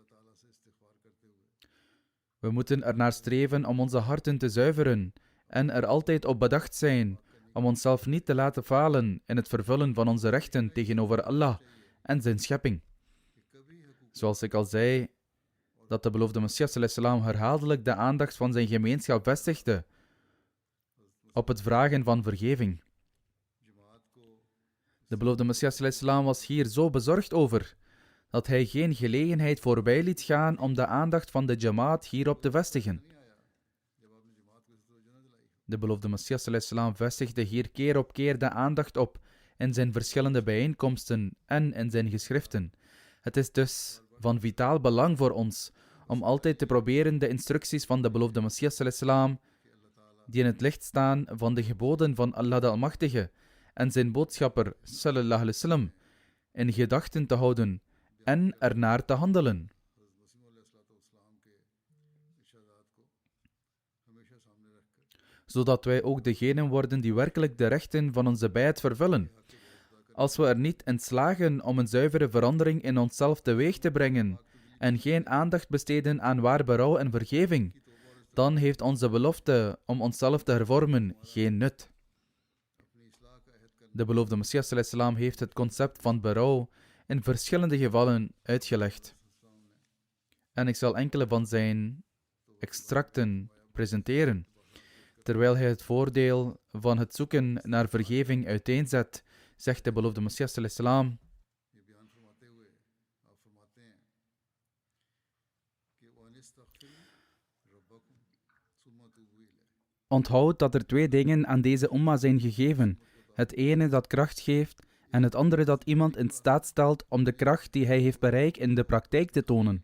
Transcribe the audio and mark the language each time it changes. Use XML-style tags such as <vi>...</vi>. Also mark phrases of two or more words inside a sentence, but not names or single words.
<nl>We moeten ernaar streven om onze harten te zuiveren en er altijd op bedacht zijn om onszelf niet te laten falen in het vervullen van onze rechten tegenover Allah en zijn schepping. Zoals ik al zei, dat de beloofde Messias</nl> <ar>صلى الله عليه وسلم</ar> <nl>herhaaldelijk de aandacht van zijn gemeenschap vestigde op het vragen van vergeving. De beloofde Messias</nl> <ar>صلى الله عليه وسلم</ar> <nl>was hier zo bezorgd over dat hij geen gelegenheid voorbij liet gaan om de aandacht van de jamaat hierop te vestigen. De beloofde Messias</nl> <ar>صلى الله عليه وسلم</ar> <nl>vestigde hier keer op keer de aandacht op in zijn verschillende bijeenkomsten en in zijn geschriften. Het is dus van vitaal belang voor ons om altijd te proberen de instructies van de beloofde Messias</nl> <ar>صلى الله عليه وسلم,</ar> <nl>die in het licht staan van de geboden van Allah de Almachtige en zijn boodschapper</nl> <ar>صلى الله عليه وسلم,</ar> <nl>in gedachten te houden en ernaar te handelen. Zodat wij ook degenen worden die werkelijk de rechten van onze bijt vervullen. Als we er niet in slagen om een zuivere verandering in onszelf teweeg te brengen en geen aandacht besteden aan waar berouw en vergeving, dan heeft onze belofte om onszelf te hervormen geen nut. De beloofde Messias</nl> <ar>صلى الله عليه وسلم</ar> <nl>heeft het concept van berouw in verschillende gevallen uitgelegd. En ik zal enkele van zijn extracten presenteren, terwijl hij het voordeel van het zoeken naar vergeving uiteenzet, zegt de beloofde Messias</nl> <ar>صلى الله عليه وسلم:</ar> <nl>onthoud dat er twee dingen aan deze umma zijn gegeven. Het ene dat kracht geeft en het andere dat iemand in staat stelt om de kracht die hij heeft bereikt in de praktijk te tonen.</nl>